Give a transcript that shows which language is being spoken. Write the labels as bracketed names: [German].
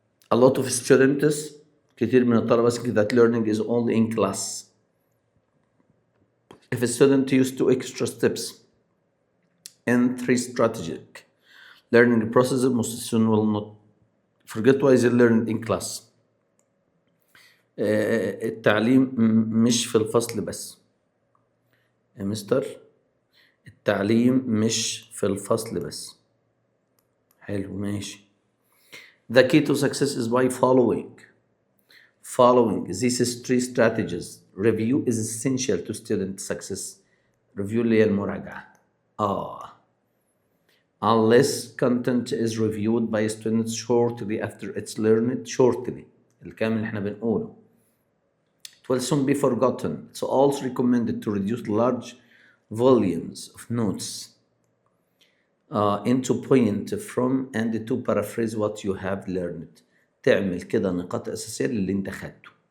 [English] A lot of students، [Arabic] كتير من الطلبة [English] think that learning is only in class. If a student used to extra steps in 3 strategic learning processes, most students will not forget why they learned in class. [Arabic] التعليم مش في الفصل بس يا مستر، التعليم مش في الفصل بس. حلو ماشي. [English] The key to success is by following these 3 strategies. Review is essential to student success. [Arabic] Review اللي هي المراجعة. [English] Unless content is reviewed by students shortly after it's learned. [Arabic] shortly الكلام اللي احنا بنقوله. [English] It will soon be forgotten. It's also recommended to reduce large volumes of notes into point from and to paraphrase what you have learned. [Arabic] تعمل كده نقاط أساسية للي انت خدته.